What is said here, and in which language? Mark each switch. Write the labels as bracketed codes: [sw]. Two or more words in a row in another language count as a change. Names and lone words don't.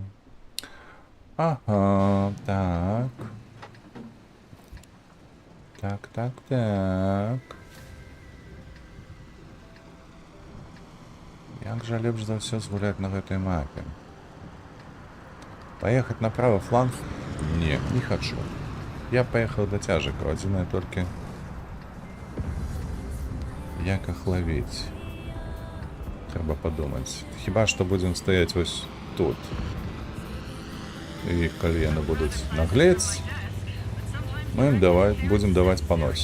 [be] Ага, так. Так. Так. Як жа лепш за ўсё згуляць на гэтай мапе? [ru] Поехать на правый фланг? Не хочу. Я поехал до тяжика. [be] Адзінае толькі... Як іх ловіць? Трэба падумаць. Хіба што будзем стаяць вось тут. І калі яны будуць наглець, мы ім будзем даваць па носе.